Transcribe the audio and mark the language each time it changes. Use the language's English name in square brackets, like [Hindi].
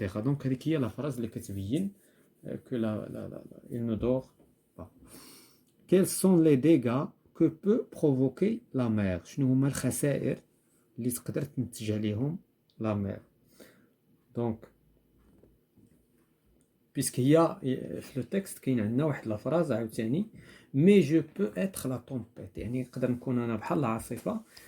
[French] Donc [Arabic] هذيك هي [French] la phrase [Arabic] اللي كتبين [French] que il ne dort pas. Quels sont les dégâts que peut provoquer la mer? [Arabic] شنو هما الخسائر اللي تقدر تنتج عليهم la mer? [French] Donc puisque [Arabic] هي في [French] le texte [Arabic] كاين عندنا واحد [French] la phrase [Arabic] عاوتاني [French] mais je peux être la tempête، [Arabic] يعني نقدر نكون انا بحال العاصفة.